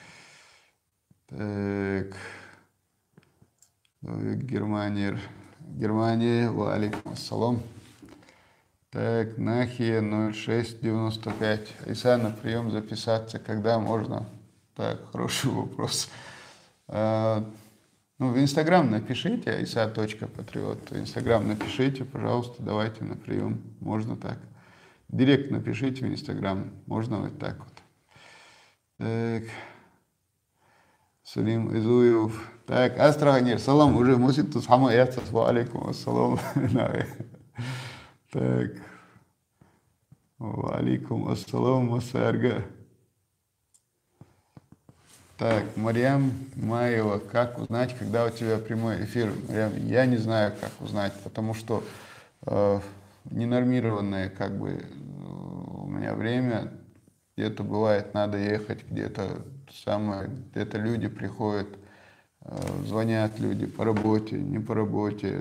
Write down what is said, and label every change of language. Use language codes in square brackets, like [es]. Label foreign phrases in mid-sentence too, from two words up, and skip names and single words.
[ru] Так, Германия, [ar] عليكم السلام. [ru] Так, Нахия 0695. Иса, на прием записаться, когда можно? Так, хороший вопрос. В Инстаграм напишите, isa.patriot. В Инстаграм напишите, пожалуйста, давайте на прием. Можно так. Директ напишите в Инстаграм. Можно вот так вот. Так. Сулим Изуев. Так, Астраханер, салам, уже [ce] мусит тут хама яцат, [ar] وعليكم السلام. [ru] Так. [ar] وعليكم السلام, Масарга. [ru] Так, Марьям Маева, как узнать, когда у тебя прямой эфир? Марьям, я не знаю, как узнать, потому что ненормированное как бы у меня время. Где-то бывает, надо ехать, где-то люди приходят, звонят люди по работе, не по работе.